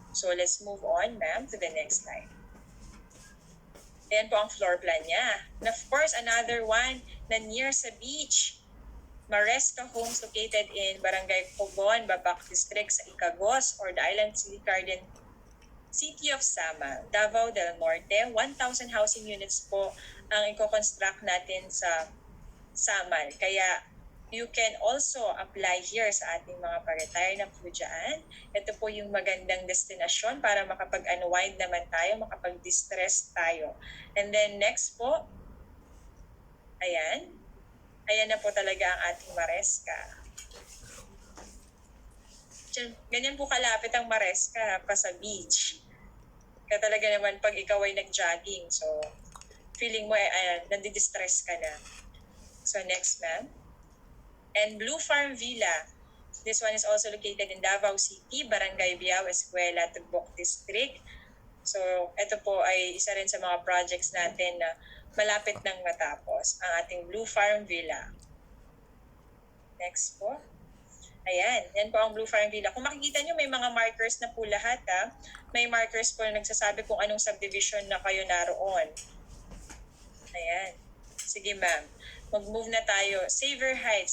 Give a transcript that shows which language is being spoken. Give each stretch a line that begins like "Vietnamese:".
English: So let's move on, ma'am, to the next slide.
Filipino: Ayan po ang floor plan niya.
English: And of course, another one
Filipino: na near sa beach.
English: Maresca Homes located in Barangay Cogon, Babac District sa Icagos or the Island City Garden, City of Sama, Davao del Norte.
Filipino: 1,000 housing units po ang i-construct natin sa Samal. Kaya
English: you can also apply here
Filipino: sa ating mga pa-retire na po dyan. Ito po yung magandang destinasyon para makapag-unwind naman tayo, makapag-distress tayo. And then next po, ayan. Ayan na po talaga ang ating Maresca. Ganyan po kalapit ang Maresca pa sa beach. Kaya talaga naman pag ikaw ay nag-jogging, so feeling mo nandidistress ka na.
English: So next, ma'am. And Blue Farm Villa. This one is also located in Davao City, Barangay Biao, Escuela, Tugbok District.
Filipino: So, ito po ay isa rin sa mga projects natin na malapit nang matapos, ang ating Blue Farm Villa. Next po. Ayan, yan po ang Blue Farm Villa. Kung makikita nyo, may mga markers na po lahat ha. May markers po na nagsasabi kung anong subdivision na kayo naroon. Ayan. Sige ma'am. Mag-move na tayo. Saver Heights.